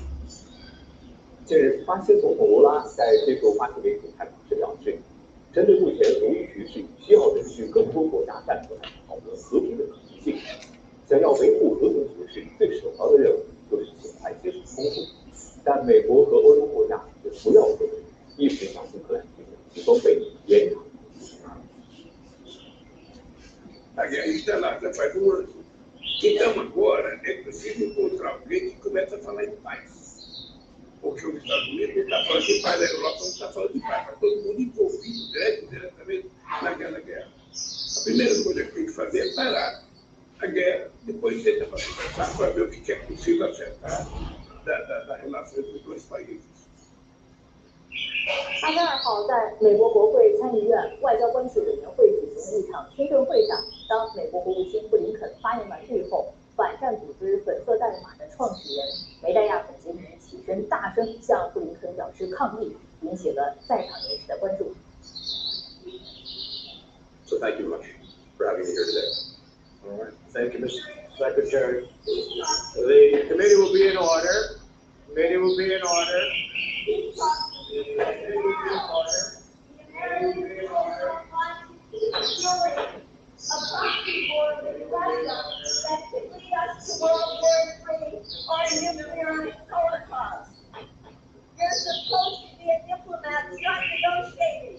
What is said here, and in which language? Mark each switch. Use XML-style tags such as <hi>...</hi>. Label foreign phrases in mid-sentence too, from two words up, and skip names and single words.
<zh>近日，巴西总统卢拉在接受巴西媒体采访时表示，针对目前俄乌局势，需要允许更多国家站出来讨论和平的可能性。想要维护和平局势，最首要的任务就是尽快结束冲突。但美国和欧洲国家也不要和平，一直向乌克兰提供武器装备，延长。</zh> <pt>Então agora é preciso encontrar alguém que comece a falar em paz. Porque os Estados Unidos não estão falando de paz, a Europa não está falando de paz, está todo mundo envolvido diretamente naquela guerra. A primeira coisa que tem que fazer é parar a guerra, depois tenta conversar para ver o que é possível acertar da relação entre os dois países.</pt> <zh>22 号，在美国国会参议院外交关系委员会举行的一场听证会上，当美国国务卿布林肯发言完毕后，反战组织粉色代码的创始人梅代亚本杰明起身大声向布林肯表示抗议，引起了在场人士的关注。</zh> <en>So thank you much for having me here today. All right. Thank you, Mr. Secretary. Committee will be in order. Committee will be in order. Committee will be in order. You're supposed to be a diplomat, not negotiating.</en>